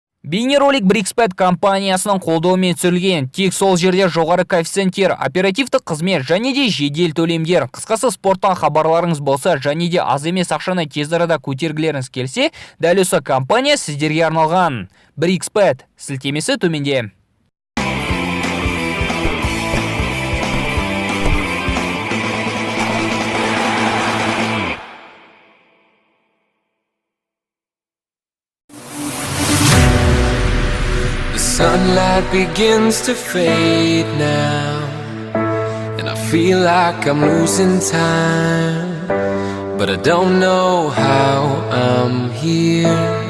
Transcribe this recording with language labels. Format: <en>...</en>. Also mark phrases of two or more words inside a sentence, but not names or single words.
<kk>Бейнеролик Брикспет компаниясының қолдауымен түсірілген. Тек сол жерде жоғары коэффициенттер, оперативтік қызмет және де жедел төлемдер. Қысқасы спорттан хабарларыңыз болса, және де аз емес ақшаны тез арада көтергілеріңіз келсе, дәл осы компания сіздерге арналған. Брикспет сілтемесі төменде.</kk> <en>Sunlight begins to fade now, and I feel like I'm losing time, but I don't know how I'm here.</en>